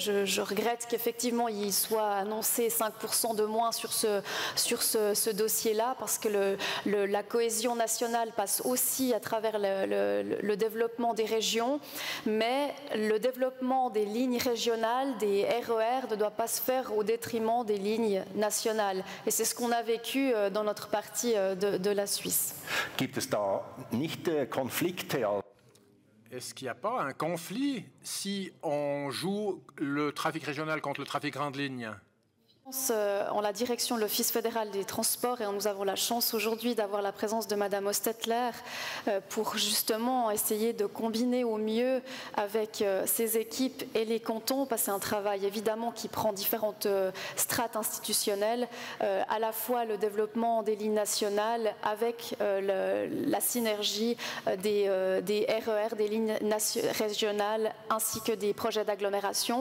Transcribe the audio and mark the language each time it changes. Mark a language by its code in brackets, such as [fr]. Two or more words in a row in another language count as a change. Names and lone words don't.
[fr] Je regrette qu'effectivement il soit annoncé 5% de moins sur ce dossier-là, parce que la cohésion nationale passe aussi à travers le développement des régions, mais le développement des lignes régionales, des RER, ne doit pas se faire au détriment des lignes nationales. Et c'est ce qu'on a vécu dans notre partie de la Suisse. [de] Gibt es da nicht Konflikte? [fr] Est-ce qu'il n'y a pas un conflit si on joue le trafic régional contre le trafic grande ligne? En la direction de l'Office fédéral des transports, et nous avons la chance aujourd'hui d'avoir la présence de Madame Hostetler pour justement essayer de combiner au mieux avec ces équipes et les cantons, parce que c'est un travail évidemment qui prend différentes strates institutionnelles, à la fois le développement des lignes nationales avec la synergie des RER, des lignes régionales, ainsi que des projets d'agglomération.